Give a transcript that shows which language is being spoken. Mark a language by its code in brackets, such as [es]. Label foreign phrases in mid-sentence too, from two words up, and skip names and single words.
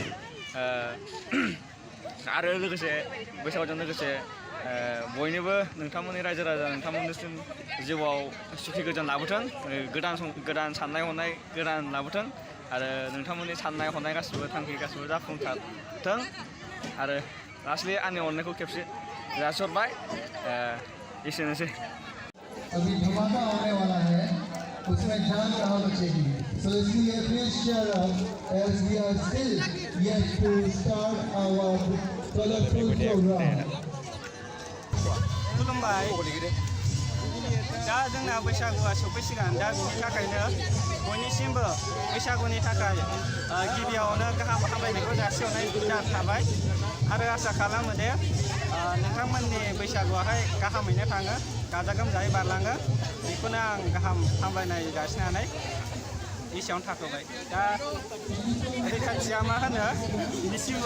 [brx] आरो लोगोसे बैसागुजों लोगोसे बयनिबो नोंथांमोननि रायजो राजा नोंथांमोननिसिम जिउआव सुखि गोजोन लाबोथों गोदान साननाय हनाय गोदान लाबोथों आरो नोंथांमोननि साननाय हनाय गासिबो थांखि गासिबो जाफुंसारथों आरो लास्टलि आंनि अननायखौ खेबसे जासिहरबाय एसेनोसै [hi] अभी धमाका होने वाला है उसमें जान रहा बच्चे की [en] so इसलिए please cheer up as we are still yet to start our colorful program. [brx] खुलुमबाय दा जोंना बैसागुआ सफैसिगोन दा बिनि थाखायनो बयनिसिमबो बैसागुनि थाखाय गिबियावनो गाहाम हामलायनायखौ जासिहरनाय थाबाय आरो आसा खालामो दे नोंथांमोननि बैसागुआहाय गाहामैनो थाङो गाजा गोमजायै बारलाङो बेखौनो आं गाहाम हामलायनाय जासिनानै एसेयावनो थाथ'बाय दा रैखाथिया मा होनो बिनिसिमबो